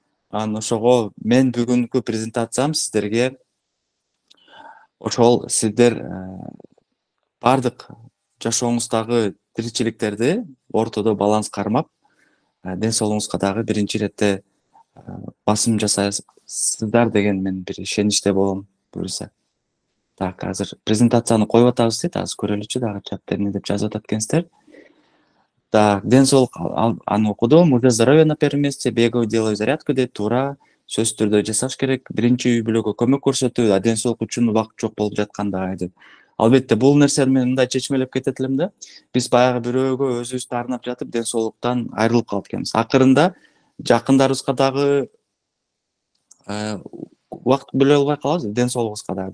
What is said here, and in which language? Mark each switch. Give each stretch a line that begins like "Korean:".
Kyrgyz: Анан ошого мен бүгүнкү презентациям сиздерге ошол сиздер бардык жашооңуздагы тиричиликтерди ортодо баланс кармап, ден соолугуңузга дагы биринчи иретте басым жасайсыздар деген мен бир ишеничте болом, буюрса. Так, азыр презентацияны коюп атабыз дейт, азыр көрөлүчү дагы чатта эмне деп жазып атат экенсиздер. Так, ден соолук аны окудум.
Russian: Уже здоровье на первом месте, бегаю, делаю зарядку
Kyrgyz: дейт, туура. Сөзсүз түрдө жасаш керек. Биринчи үй бүлөгө көмөк көрсөтүү, ден соолук үчүн убакыт жок болуп жатканда деп. Албетте бул нерсени мен мындай чечмелеп кетет элем да. Биз баягы бирөөгө өзүбүздү арнап жатып ден соолуктан айрылып калат экенбиз. Акырында жакындарыбызга дагы убакыт бөлө албай калабыз, ден соолугубузга дагы.